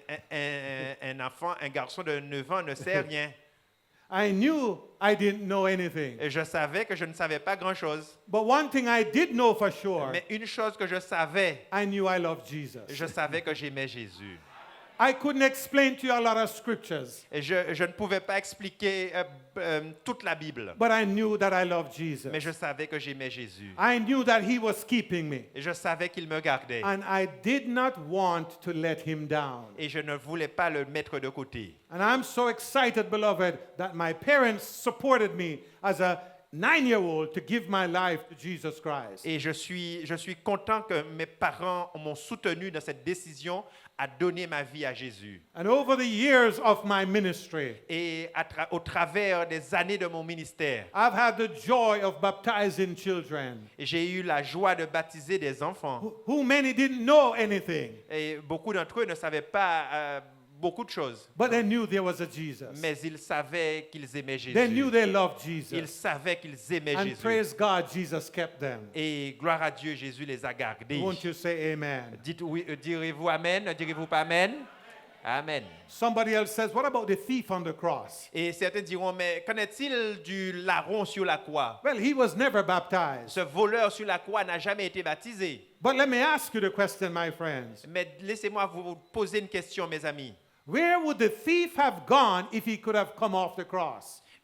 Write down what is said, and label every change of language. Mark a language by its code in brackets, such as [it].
[fr] un enfant, un garçon de 9 ans ne sait rien. [en] I knew I didn't know anything. [fr] Et je savais que je ne savais pas grand-chose. [en] But one thing I did know for sure, [fr] Mais une chose que je savais, [en] I knew I loved Jesus. [fr] je savais que j'aimais Jésus. [en] I couldn't explain to you a lot of scriptures, [fr] Et je ne pouvais pas expliquer toute la Bible. [en] but I knew that I loved Jesus. [fr] Mais je savais que j'aimais Jésus. [en] I knew that He was keeping me, [fr] Et je savais qu'il me gardait. [en] and I did not want to let Him down. [fr] Et je ne voulais pas le mettre de côté. [en] And I'm so excited, beloved, that my parents supported me as a 9-year-old to give my life to Jesus Christ. [fr] Et je suis content que mes parents m'ont soutenu dans cette décision à donner ma vie à Jésus. [en] And over the years of my ministry, [fr] Et au travers des années de mon ministère, [en] I've had the joy of baptizing children [fr] j'ai eu la joie de baptiser des enfants. [en] who many didn't know anything, [fr] Et beaucoup d'entre eux ne savaient pas beaucoup de choses. [en] but they knew there was a Jesus. [fr] Mais ils savaient qu'ils aimaient [en] They knew [fr] Jésus. [en] they loved [fr] Ils [en] Jesus. [fr] savaient qu'ils aimaient [en] And [fr] Jésus. [en] praise God, Jesus kept them. [fr] Et gloire à Dieu, Jésus les a gardés. [en] Won't you say amen? [fr] Dites oui, direz-vous Amen? Direz-vous pas Amen? Amen. [en] Somebody else says, what about the thief on the cross? [fr] Et certains diront, mais qu'en est-il du larron sur la croix? [en] Well, he was never baptized. [fr] Ce voleur sur la croix n'a jamais été baptisé. [en] But let me ask you the question, my friends. [fr] Mais laissez-moi vous poser une question, mes amis. [en] Where would the thief have gone if he could have come off the cross?